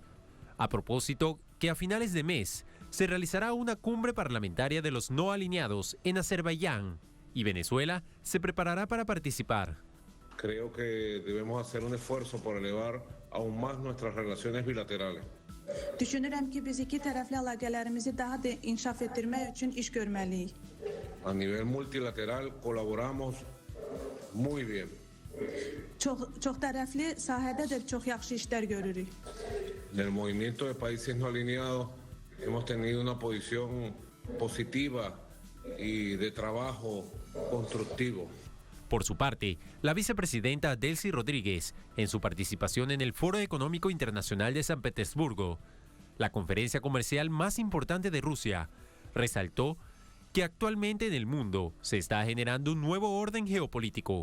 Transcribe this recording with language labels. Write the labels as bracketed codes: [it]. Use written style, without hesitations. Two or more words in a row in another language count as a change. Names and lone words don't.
[es] A propósito, que a finales de mes se realizará una cumbre parlamentaria de los no alineados en Azerbaiyán y Venezuela se preparará para participar. Creo que debemos hacer un esfuerzo por elevar aún más nuestras relaciones bilaterales. [az] Düşünürəm ki, biz iki tərəfli əlaqələrimizi daha da inkişaf etdirmək üçün iş görməliyik. [es] A nivel multilateral colaboramos muy bien. [az] Çox tərəfli sahədə də çox yaxşı işlər görürük. [es] En el movimiento de países no alineados hemos tenido una posición positiva y de trabajo constructivo. Por su parte, la vicepresidenta Delcy Rodríguez, en su participación en el Foro Económico Internacional de San Petersburgo, la conferencia comercial más importante de Rusia, resaltó que actualmente en el mundo se está generando un nuevo orden geopolítico.